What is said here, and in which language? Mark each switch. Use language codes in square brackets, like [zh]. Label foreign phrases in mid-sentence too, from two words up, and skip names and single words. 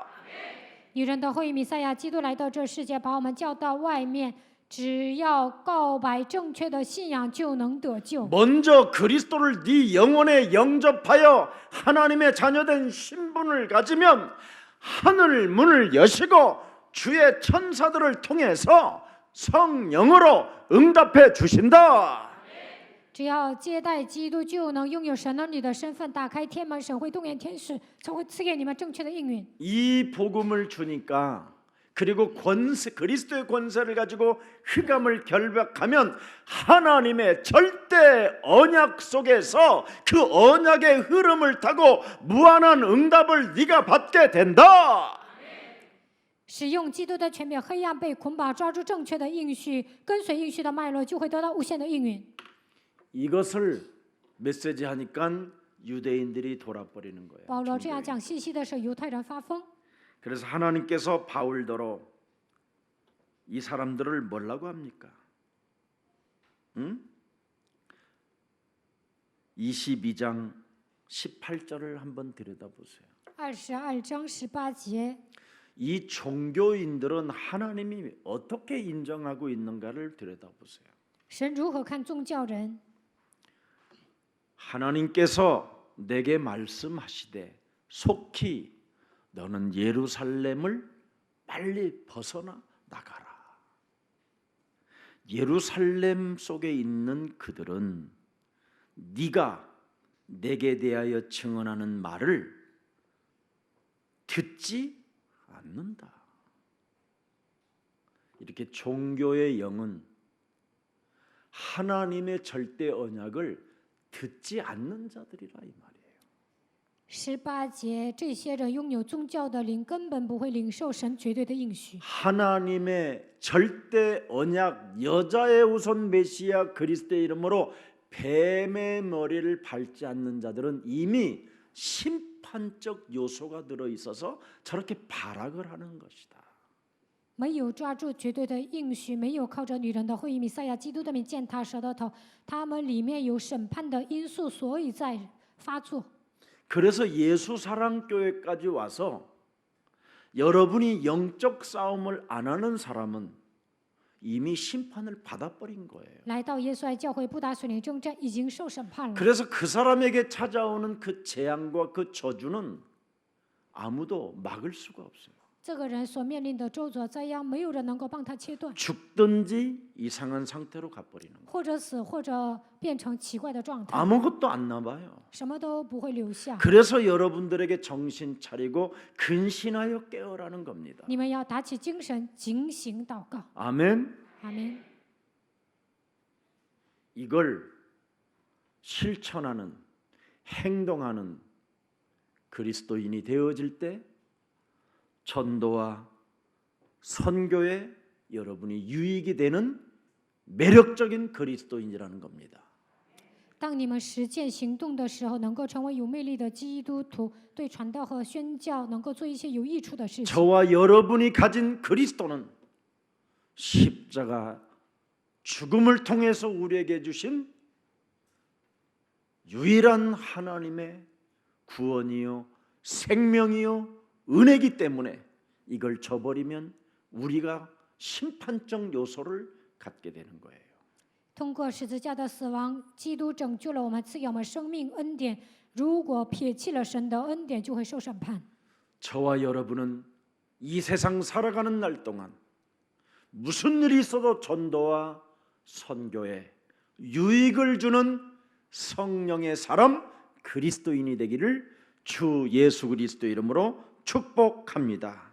[zh] 女人的后裔弥赛亚基督来到这世界，把我们叫到外面，只要告白正确的信仰就能得救。 [ko] 먼저 그리스도를 네 영혼에 영접하여 하나님의 자녀된 신분을 가지면 하늘 문을 여시고 주의 천사들을 통해서 성령으로 응답해 주신다. [zh] 只要接待基督，就能拥有神儿女的身份，打开天门，神会动员天使，才会赐给你们正确的应允。 [ko] 이 복음을 주니까 그리고 그리스도의 권세를 가지고 흑암을 결박하면 하나님의 절대 언약 속에서 그 언약의 흐름을 타고 무한한 응답을 네가 받게 된다. [zh] 使用基督的权柄，黑暗被捆绑，抓住正确的应许，跟随应许的脉络，就会得到无限的应允。 [ko] 이것을 메시지하니까 유대인들이 돌아버리는 거예요. [zh] 保罗这样讲信息的时候，犹太人发疯。 [ko] 그래서 하나님께서 바울더러 이 사람들을 뭐라고 합니까? 22장 18절을 한번 들여다보세요. [zh] 22 章18节， [ko] 이 종교인들은 하나님이 어떻게 인정하고 있는가를 들여다보세요. [zh] 神如何看宗教人？ [ko] 하나님께서 내게 말씀하시되 속히 너는 예루살렘을 빨리 벗어나 나가라. 예루살렘 속에 있는 그들은 네가 내게 대하여 증언하는 말을 듣지 않는다. 이렇게 종교의 영은 하나님의 절대 언약을 듣지 않는 자들이라 이 말이에요. [zh] 18 节，这些人拥有宗教的灵，根本不会领受神绝对的应许。 [ko] 하나님의 절대 언약 여자의 우선 메시아 그리스도의 이름으로 뱀의 머리를 밟지 않는 자들은 이미 심판적 요소가 들어 있어서 저렇게 발악을 하는 것이다. [zh] 没有抓住绝对的应许，没有靠着女人的后裔弥赛亚基督的名践踏舌头，他们里面有审判的因素，所以在发作。 [ko] 그래서 예수 사랑 교회까지 와서 여러분이 영적 싸움을 안 하는 사람은 이미 심판을 받아버린 거예요. [zh] 来到耶稣爱教会不打属灵征战，已经受审判了。 [ko] 그래서 그 사람에게 찾아오는 그 재앙과 그 저주는 아무도 막을 수가 없어요. [zh] 这个人所面临的咒诅灾殃，没有人能够帮他切断， [ko] 죽든지 이상한 상태로 가버리는 거예요. [zh] 或者死，或者变成奇怪的状态， [ko] 아무것도 안 남아요. [zh] 什么都不会留下。 [ko] 그래서 여러분들에게 정신 차리고 근신하여 깨어라는 겁니다. [zh] 你们要打起精神，警醒祷告。 [ko] 아멘. [zh] 阿门。 [ko] 이걸 실천하는 행동하는 그리스도인이 되어질 때 전도와 선교에 여러분이 유익이 되는 매력적인 그리스도인이라는 겁니다. [zh] 当你们实践行动的时候，能够成为有魅力的基督徒，对传道和宣教能够做一些有益处的事情。 [ko] 저와 여러분이 가진 그리스도는 십자가 죽음을 통해서 우리에게 주신 유일한 하나님의 구원이요 생명이요 은혜이기 때문에 이걸 저버리면 우리가 심판적 요소를 갖게 되는 거예요. [zh] 通过十字架的死亡，基督拯救了我们，赐给我们生命恩典。如果撇弃了神的恩典，就会受审判。 [ko] 저와 여러분은 이 세상 살아가는 날 동안 무슨 일이 있어도 전도와 선교에 유익을 주는 성령의 사람 그리스도인이 되기를 주 예수 그리스도 이름으로 축복합니다.